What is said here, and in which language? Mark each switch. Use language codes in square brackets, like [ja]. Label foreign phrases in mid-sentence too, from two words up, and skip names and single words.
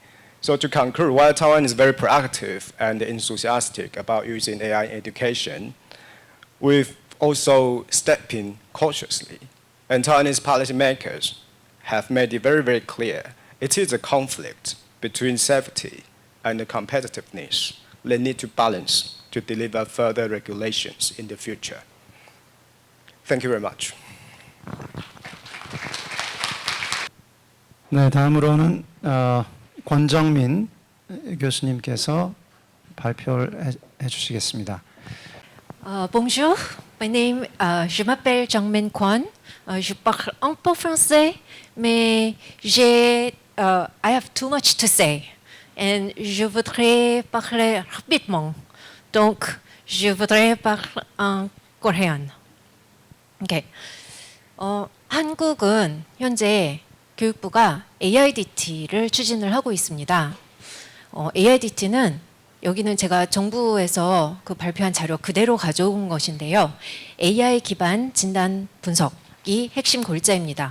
[en] So to conclude, while Taiwan is very proactive and enthusiastic about using AI in education, we've also stepped in cautiously. And Taiwanese policymakers have made it very, very clear it is a conflict between safety and the competitiveness. They need to balance to deliver further regulations in the future. Thank you very much. [ko] 네, 다음으로는 권정민 교수님께서 발표를 해주시겠습니다. [fr] Bonjour, je m'appelle Zhang Min Quan. Je parle un peu français, mais [en] I have too much to say, [fr] and je voudrais parler rapidement. Donc, je voudrais parler en coréen. [ko] Okay. 한국은 현재 교육부가 AIDT를 추진을 하고 있습니다. AIDT는 여기는 제가 정부에서 그 발표한 자료 그대로 가져온 것인데요. AI 기반 진단 분석이 핵심 골자입니다.